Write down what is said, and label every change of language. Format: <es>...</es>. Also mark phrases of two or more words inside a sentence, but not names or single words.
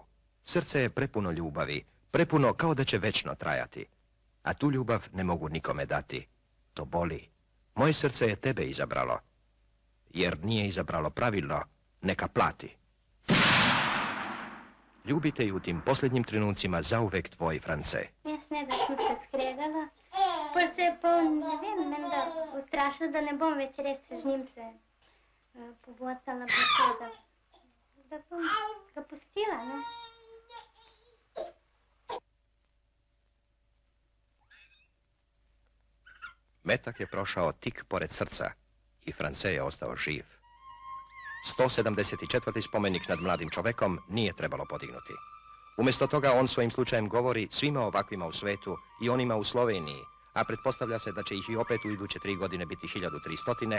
<hr>Srce je prepuno ljubavi, prepuno kao da će večno trajati. A tu ljubav ne mogu nikome dati. To boli. Moje srce je tebe izabralo. Jer nije izabralo pravilno, neka plati. Ljubite i u tim posljednjim trenucima zauvek tvoj France.</hr> <sl>Jaz ne, da sem se skregala. Pol se je ne vem, menda ustrašila, da ne bom več res z njim se pobotala beseda. Da bom ga pustila, ne?</sl> <hr>Metak je prošao tik pored srca i France je ostao živ. 174. spomenik nad mladim čovekom nije trebalo podignuti. Umjesto toga on svojim slučajem govori svima ovakvima u svetu i onima u Sloveniji, a pretpostavlja se da će ih i opet u iduće 3 godine biti 1300.</hr>